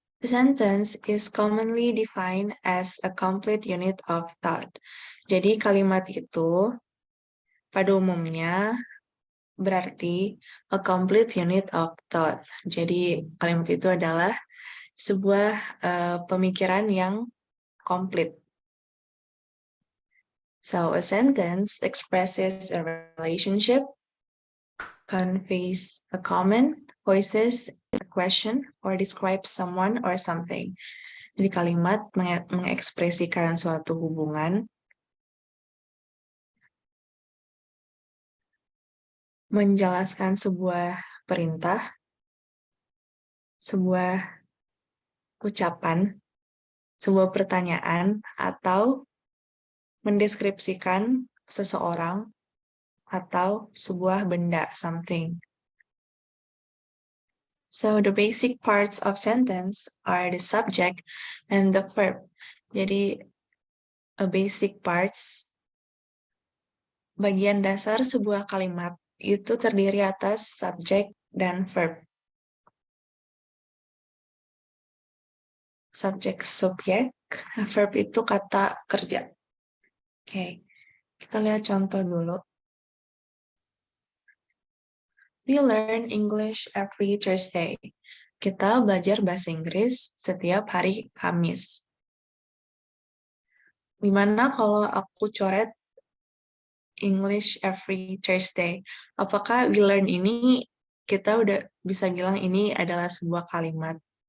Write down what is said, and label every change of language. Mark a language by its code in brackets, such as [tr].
[en] The sentence is commonly defined as a complete unit of thought. [id] Jadi kalimat itu pada umumnya berarti [en] a complete unit of thought. [id] Jadi kalimat itu adalah sebuah pemikiran yang komplit. [en] So a sentence expresses a relationship, conveys a comment, voices a question, or describes someone or something. [id] Jadi kalimat mengekspresikan suatu hubungan, menjelaskan sebuah perintah, sebuah ucapan, sebuah pertanyaan, atau mendeskripsikan seseorang atau sebuah benda, something. [en] So the basic parts of sentence are the subject and the verb. [id] Jadi basic parts, bagian dasar sebuah kalimat itu terdiri atas subjek dan verb. Subjek subjek, verb itu kata kerja. Oke, kita lihat contoh dulu. [en] We learn English every Thursday. [id] Kita belajar bahasa Inggris setiap hari Kamis. Gimana kalau aku coret [en] English every Thursday? [id] Apakah [en] we learn [id] ini kita udah bisa bilang ini adalah sebuah kalimat?